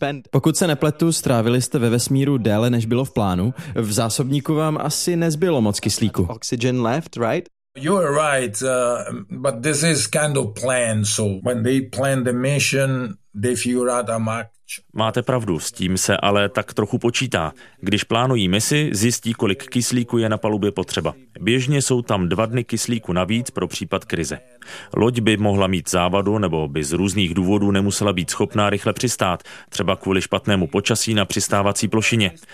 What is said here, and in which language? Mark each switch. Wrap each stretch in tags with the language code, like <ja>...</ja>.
<cs>Pokud se nepletu, strávili jste ve vesmíru déle, než bylo v plánu. V zásobníku vám asi nezbylo moc kyslíku.</cs> <en>Oxygen left, right? You are right, but this is kind of plan. So when they plan the mission, they figure out a match.</en> <cs>Máte pravdu, s tím se ale tak trochu počítá. Když plánují misi, zjistí, kolik kyslíku je na palubě potřeba. Běžně jsou tam 2 dny kyslíku navíc pro případ krize. Loď by mohla mít závadu nebo by z různých důvodů nemusela být schopná rychle přistát, třeba kvůli špatnému počasí na přistávací plošině.</cs>